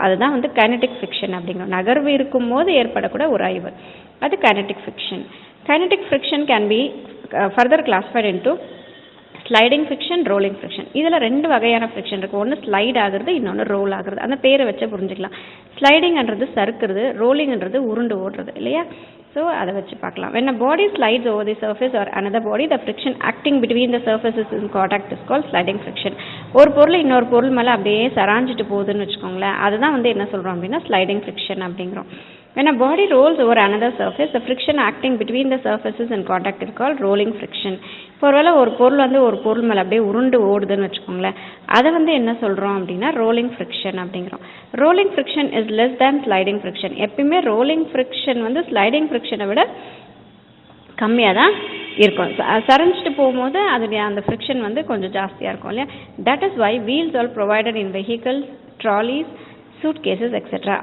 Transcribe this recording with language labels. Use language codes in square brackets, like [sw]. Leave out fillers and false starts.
[ta] அதுதான் kinetic friction அப்படிங்கிறோம். நகர்வு இருக்கும்போது ஏற்படக்கூட உராய்வு, அது kinetic friction. [en] Kinetic friction can be further classified into sliding friction, rolling friction. [ta] இதில் ரெண்டு வகையான ஃப்ரிக்ஷன் இருக்குது. ஒன்று ஸ்லைட் ஆகுறது, இன்னொன்று ரோல் ஆகுறது. அந்த பேரை வச்சே புரிஞ்சுக்கலாம். ஸ்லைடிங்ன்றது சறுக்குறது, ரோலிங்ன்றது உருண்டு ஓடுறது இல்லையா. ஸோ அதை வச்சு பார்க்கலாம். [en] when a body slides over the surface or another body, the friction acting between the surfaces in contact is called sliding friction. [ta] ஒரு பொருள் இன்னொரு பொருள் மேலே அப்படியே சராஞ்சிட்டு போகுதுன்னு வச்சுக்கோங்களேன், அதுதான் என்ன சொல்கிறோம் அப்படின்னா ஸ்லைடிங் ஃப்ரிக்ஷன் அப்படிங்கிறோம். [en] when a body rolls over another surface, the friction acting between the surfaces in contact is called rolling friction. [ta] இப்போ ஒருவேளை ஒரு பொருள் ஒரு பொருள் மேலே அப்படியே உருண்டு ஓடுதுன்னு வச்சுக்கோங்களேன், அதை என்ன சொல்கிறோம் அப்படின்னா ரோலிங் ஃப்ரிக்ஷன் அப்படிங்கிறோம். [en] Rolling friction is less than sliding friction. [ta] எப்பயுமே ரோலிங் ஃப்ரிக்ஷன் ஸ்லைடிங் ஃப்ரிக்ஷனை விட கம்மியாக தான் இருக்கும். சரஞ்சிட்டு போகும்போது அதோடைய அந்த ஃப்ரிக்ஷன் கொஞ்சம் ஜாஸ்தியாக இருக்கும் இல்லையா. [en] That is why wheels all provided in vehicles, trolleys, suitcases etcetera.